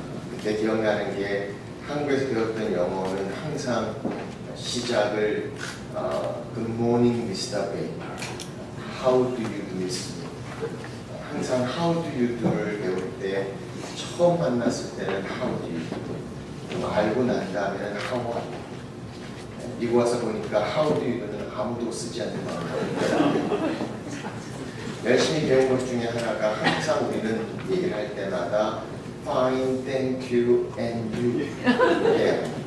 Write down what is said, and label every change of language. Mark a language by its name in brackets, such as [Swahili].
[Korean] 그때 기억나는 게 한국에서 배웠던 영어는 항상 시작을 [English] Good morning, Mr. Baker. How do you do this? [Korean] 항상 [English] How do you do [Korean] 를 배울 때 처음 만났을 때는 [English] How do you do? [Korean] 알고 난 다음에는 [English] How are you? [Korean] 미국 와서 보니까 [English] How do you do [Korean] 는 아무도 쓰지 않는 거예요. 열심히 배운 것 중에 하나가 항상 우리는 얘기를 할 때마다 [English] Fine, thank you, and you. [Korean] 예.